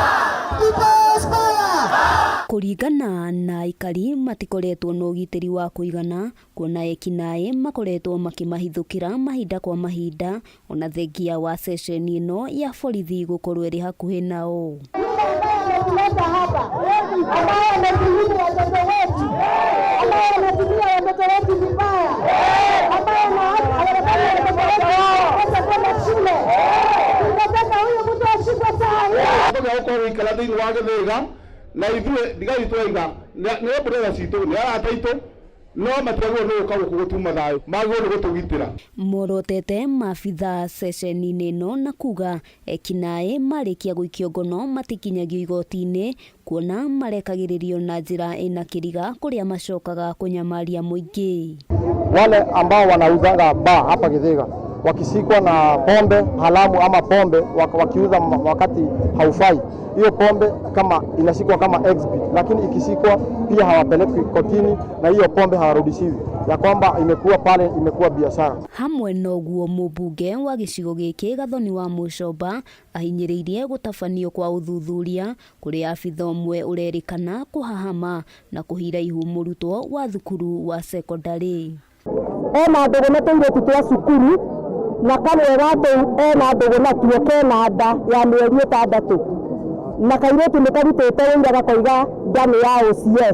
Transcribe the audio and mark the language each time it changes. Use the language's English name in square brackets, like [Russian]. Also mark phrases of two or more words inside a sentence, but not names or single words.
[Kikuyu] Kũringana na aikari matikoretwo na ũgitĩri wa kũigana, kuona ekinaĩ makoretwo makĩmahithũkĩra mahinda kwa mahinda, ona thengia wa stesheni ĩno ya borithi gũkorwo ĩrĩ hakuhĩ nao. [Swahili] Kuleta hapa ambaye anadhulumu watoto wetu, ambaye anatumia watoto wetu vibaya, ambaye anawafanya watoto wetu kwenda shule. Tunataka huyu mtu ashikwe saa. [Kikuyu] Kwa huko ikala thini wa Gĩthĩga na ithuĩ ndigai twaiga nĩ brother citũ nĩ arataitũ no matagwo no kago gutuma thayo magwo no gutugitira. Morotete maabitha session-inĩ ĩno na kuga ekinaĩ marĩkia gũikio ngono matikinyagio igoti-inĩ, kuona marekagĩrĩrio na njĩra ĩna kĩriga kũrĩa macokaga kunyamaria mũingĩ. [Swahili] Wale ambao wanauzaga bar hapa Gĩthĩga wakishikwa na pombe halamu ama pombe wakiuza wakati haufai, hiyo pombe kama inashikwa kama exhibit, lakini ikishikwa pia hawapeleki kotini na hiyo pombe hawarudishiwi, ya kwamba imekuwa pale, imekuwa biashara. [Kikuyu] Hamwe noguo mũmbunge wa gĩcigo gĩkĩ Gathoni wa Mũcomba ahinyĩrĩirie gũtabanio kwa ũthuthuria kũrĩ abitha ũmwe ũrerĩkana kũhahama na kũhira ihu mũrutwo wa thukuru wa secondary. Ena ndũgũ na tũirĩtu twa cukuru na kamwega atĩ ena ndũgũ na tuo kena nda ya mĩeri 6 na kairĩtu nĩ karutĩte wĩira gakoiga [Swahili] ndani ya [Kikuyu] OCS.